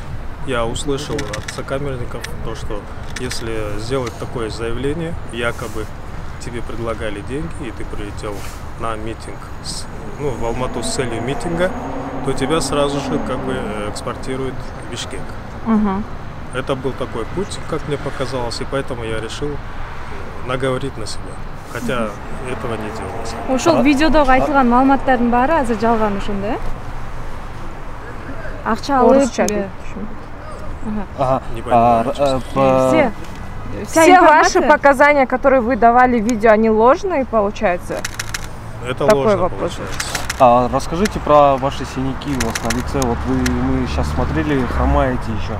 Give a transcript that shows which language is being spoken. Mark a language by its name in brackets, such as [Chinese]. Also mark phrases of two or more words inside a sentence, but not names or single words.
[Russian] Я услышал от сокамерников то, что если сделать такое заявление, якобы тебе предлагали деньги, и ты прилетел на митинг, в Алмату с целью митинга, то тебя сразу же как бы экспортируют в Бишкек. Угу. Это был такой путь, как мне показалось, и поэтому я решил наговорить на себя. Хотя этого не делалось. [Kyrgyz] Ошол видеодогу айтылган маалыматтардын баары азыр жалган ошондо, э? Акча алып. [Russian] Все ваши показания, которые вы давали в видео, они ложные, получается? Это такой ложно вопрос. Получается. Расскажите про ваши синяки у вас на лице. Вот мы сейчас смотрели, хромаете еще.